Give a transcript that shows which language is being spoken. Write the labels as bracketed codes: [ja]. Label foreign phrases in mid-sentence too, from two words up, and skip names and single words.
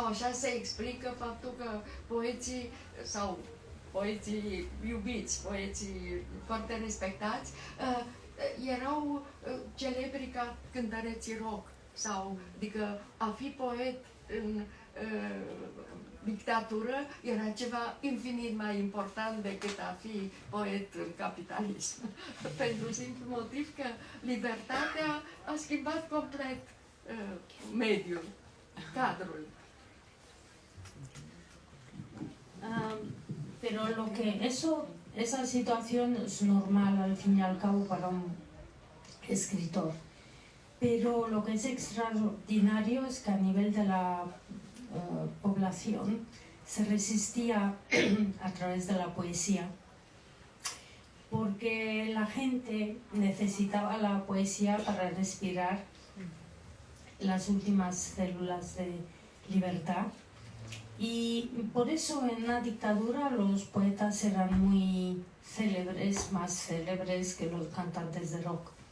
[ro] Așa se explică faptul că poeții sau poeții iubiți, poeții foarte respectați, erau celebri ca cântăreții rock, sau, adică a fi poet în dictatură era ceva infinit mai important decât a fi poet în capitalism. Pentru simplu motiv că libertatea a schimbat complet mediul, cadrul. [es] Pero esa situación es normal al fin y al cabo para escritor. Pero lo que es extraordinario es que a nivel de la población se resistía a través de la poesía, porque la gente necesitaba la poesía para respirar las últimas células de libertad, y por eso en la dictadura los poetas eran muy célebres, más célebres que los cantantes de rock.